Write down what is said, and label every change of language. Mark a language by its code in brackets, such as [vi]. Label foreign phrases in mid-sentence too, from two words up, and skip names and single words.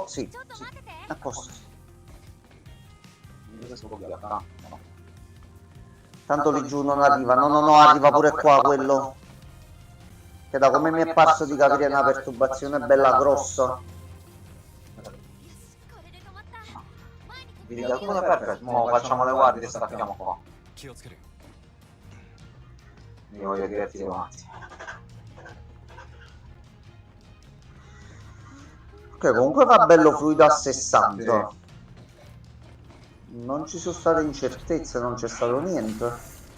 [it] Sì, sì, a posto. Tanto lì giù non arriva. No, no, no, arriva pure qua quello che da come mi è parso di capire è una perturbazione bella grossa. Vedi qualcuno? Perfetto, mo facciamo le guardie e stacchiamo qua. [ja] 気をつけるよ [it] Mi voglio divertire un attimo. Ok, comunque va bello fluido a 60. Non ci sono state incertezze, non c'è stato niente.